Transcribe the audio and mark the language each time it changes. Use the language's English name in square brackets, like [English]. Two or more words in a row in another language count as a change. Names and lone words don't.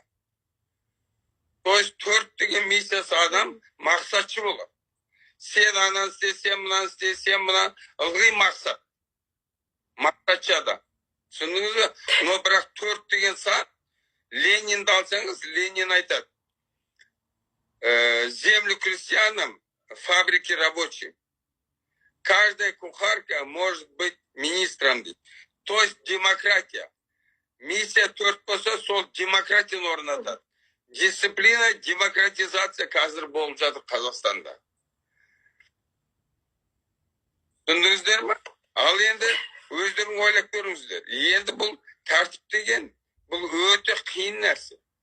[Russian] То есть [Kazakh] 4 деген миссиясы адам мақсатшы болады. Сен ананы істесен, мынаны істесен, мына ылғи мақсат. Мақсатшы адам. Түсіндіңіз бе? Но бірақ 4 деген сан, Ленинді алсаңыз, Ленин айтады. [Russian] Землю крестьянам, фабрики рабочим. Каждая кухарка может быть министром. То есть демократия. [Kazakh] Миссия 4 болса, сол демократияны орнатады. Дисциплина, демократизация қазір болып жатыр Қазақстанда. Түсіндіңіздер ме? Ал енді өздерің ойлап көріңіздер. Енді бұл тәртіп деген, бұл өте қиын нәрсе.